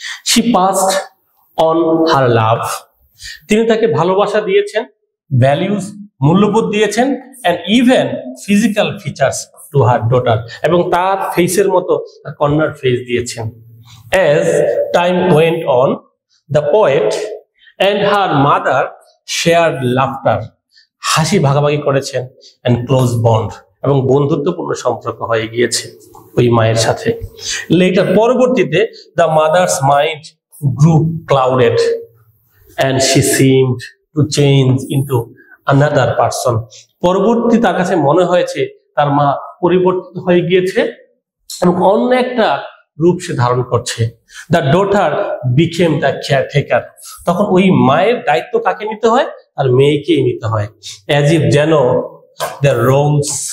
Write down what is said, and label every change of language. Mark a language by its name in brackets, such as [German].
[English] she passed on her love, [Bangla] তিনি তাকে ভালোবাসা দিয়েছেন, ভ্যালিউজ, মূল্যবোধ দিয়েছেন, [English] and even physical features to her daughter, [Bangla] এবং তার ফেসের মতো তার কন্যার ফেস দিয়েছেন। [English] As time went on, the poet and her mother shared laughter, [Bangla] হাসি ভাগাভাগি করেছেন, [English] and close bond, [Bangla] এবং বন্ধুত্বপূর্ণ সম্পর্ক হয়ে গিয়েছে ওই মায়ের সাথে। [English] Later, [Bangla] পরবর্তীতে [English] the mother's mind grew clouded and she seemed to change into another person. [Bangla] পরবর্তী তার কাছে মনে হয়েছে তার মা পরিবর্তিত হয়ে গিয়েছে এবং অন্য একটা রূপ সে ধারণ করছে। [English] the daughter became the caretaker, [Bangla] তখন ওই মায়ের দায়িত্ব কাকে নিতে হয়? আর মেয়েকেই নিতে হয়। [English] as if [Bangla] যেন [English] the roles